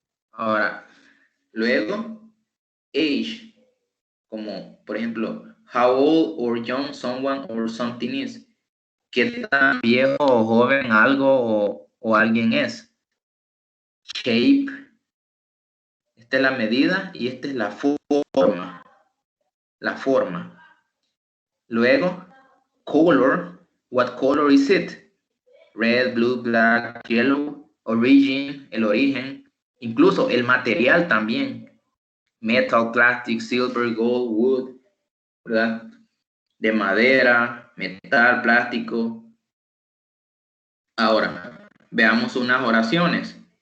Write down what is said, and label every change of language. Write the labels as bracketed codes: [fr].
[es] Ahora, luego, [en] age, [es] como por ejemplo, [en] how old or young someone or something is. [es] ¿Qué tan viejo o joven algo o alguien es? Shape, esta es la medida y esta es la forma. la forma. Luego, [en] color, what color is it? Red, blue, black, yellow. Origin, [es] el origen. Incluso el material también. [en] Metal, plastic, silver, gold, wood, [es] ¿verdad? De madera, metal, plástico. Ahora, veamos unas oraciones.